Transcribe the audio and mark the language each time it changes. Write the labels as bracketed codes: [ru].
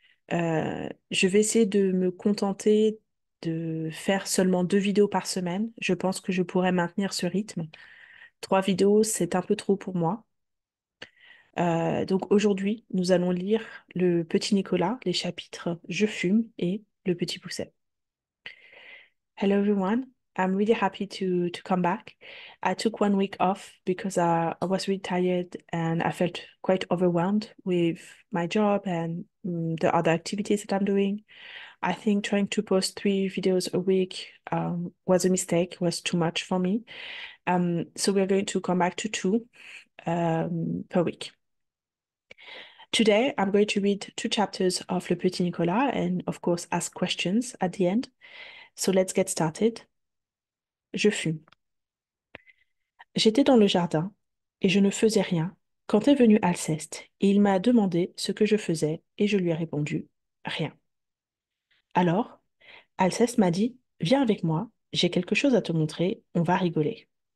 [fr] Je vais essayer de me contenter de faire seulement 2 vidéos par semaine. Je pense que je pourrais maintenir ce rythme. 3 vidéos, c'est un peu trop pour moi. Donc aujourd'hui, nous allons lire le Petit Nicolas, les chapitres Je fume et Le Petit Poucet. [en] Hello everyone. I'm really happy to come back. I took 1 week off because I was really tired and I felt quite overwhelmed with my job and the other activities that I'm doing. I think trying to post 3 videos a week was a mistake, was too much for me. So we're going to come back to two per week. Today, I'm going to read 2 chapters of Le Petit Nicolas and, of course, ask questions at the end. So let's get started. Je fume. [fr] J'étais dans le jardin et je ne faisais rien quand est venu Alceste et il m'a demandé ce que je faisais et je lui ai répondu rien. Alors, Alceste m'a dit, viens avec moi, j'ai quelque chose à te montrer, on va rigoler.